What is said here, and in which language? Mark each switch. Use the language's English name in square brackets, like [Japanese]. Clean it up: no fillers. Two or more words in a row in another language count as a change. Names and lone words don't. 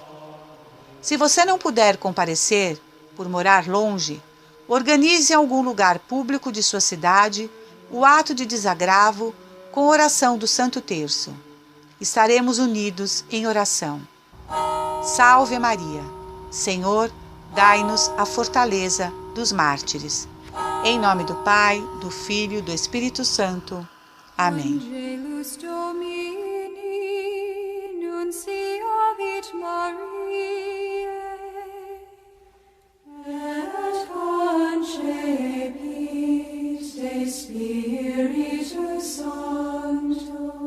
[Portuguese] Se você não puder comparecer, por morar longe, organize em algum lugar público de sua cidade o ato de desagravo com oração do Santo Terço. Estaremos unidos em oração. Salve Maria! Senhor, dai-nos a fortaleza dos mártires. Em nome do Pai, do Filho e do Espírito Santo. Amém. [Latin] Angelus Domini, nunciavit Mariae, et concepit de Spiritus Sancto.